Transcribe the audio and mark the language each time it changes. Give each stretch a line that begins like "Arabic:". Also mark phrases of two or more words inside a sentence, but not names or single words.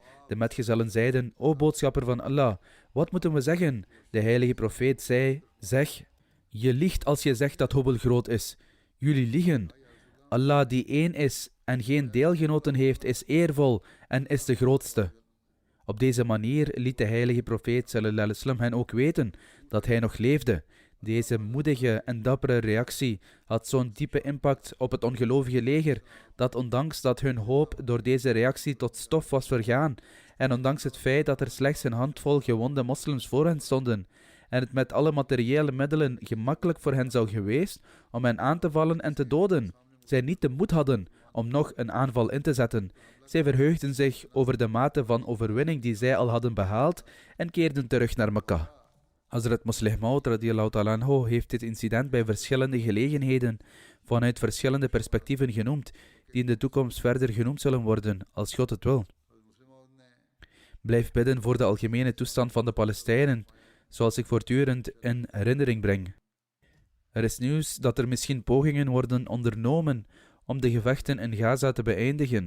Dutch: De metgezellen zeiden: o boodschapper van Allah, wat moeten we zeggen? De heilige profeet zei: zeg, je liegt als je zegt dat Hubal groot is. Jullie liegen. Allah die één is en geen deelgenoten heeft, is eervol en is de grootste. Op deze manier liet de heilige profeet
Arabic: صلى الله عليه وسلم
Dutch: hen ook weten dat hij nog leefde. Deze moedige en dappere reactie had zo'n diepe impact op het ongelovige leger, dat ondanks dat hun hoop door deze reactie tot stof was vergaan, en ondanks het feit dat er slechts een handvol gewonde moslims voor hen stonden, en het met alle materiële middelen gemakkelijk voor hen zou geweest om hen aan te vallen en te doden, zij niet de moed hadden om nog een aanval in te zetten. Zij verheugden zich over de mate van overwinning die zij al hadden behaald en keerden terug naar Mekka. Hazrat Muslih Maud
Arabic: رضي الله تعالى عنه
Dutch: heeft dit incident bij verschillende gelegenheden vanuit verschillende perspectieven genoemd, die in de toekomst verder genoemd zullen worden, als God het wil. Blijf bidden voor de algemene toestand van de Palestijnen, zoals ik voortdurend in herinnering breng. Er is nieuws dat er misschien pogingen worden ondernomen om de gevechten in Gaza te beëindigen.